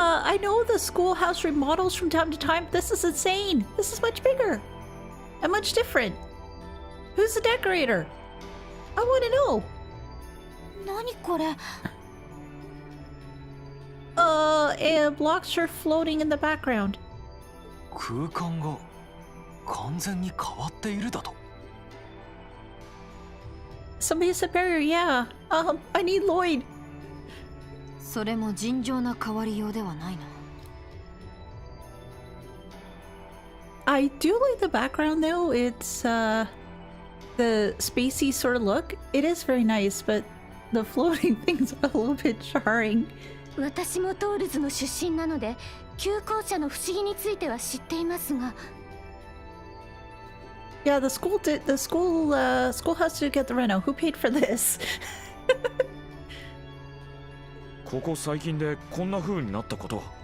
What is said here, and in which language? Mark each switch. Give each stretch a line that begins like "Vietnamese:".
English: I know the schoolhouse remodels from time to time. This is insane. This is much bigger and much different. Who's the decorator? I want to know.
Japanese: 何これ
English: And blocks are floating in the background.
Japanese: 空間が完全に変わっているだと。
English: Somebody said barrier, yeah. I need Lloyd.
Japanese: それも尋常な変わりようではないな
English: I do like the background though. It's the spacey sort of look. It is very nice, but the floating things are a little bit jarring.
Japanese: 私もトールズの出身なので旧校舎の不思議については知っていますが
English: Yeah, the schoolhouse did get the reno. Who paid for this?
Japanese: ここ最近でこんな風になったこと。